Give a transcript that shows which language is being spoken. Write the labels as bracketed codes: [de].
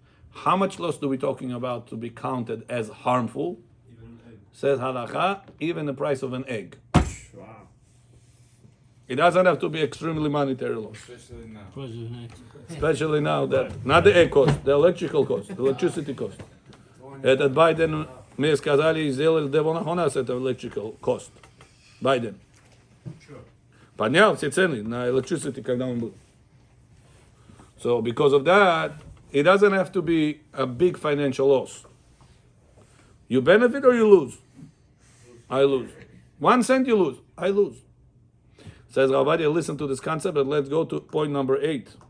[en] How much loss are we talking about to be counted as harmful? Says halakha, even the price of an egg. Wow. It doesn't have to be extremely monetary loss. Especially now. Especially now that, not the egg cost, the electrical cost, the electricity cost. [ru] Этот Байден, мне сказали, сделали у нас это [en] electrical cost. [ru] Байден. Поднял все цены на electricity, когда он был. [en] So because of that, it doesn't have to be a big financial loss. You benefit or you lose? I lose. 1 cent you lose. I lose. Says Ravadia, listen to this concept, but let's go to point number 8.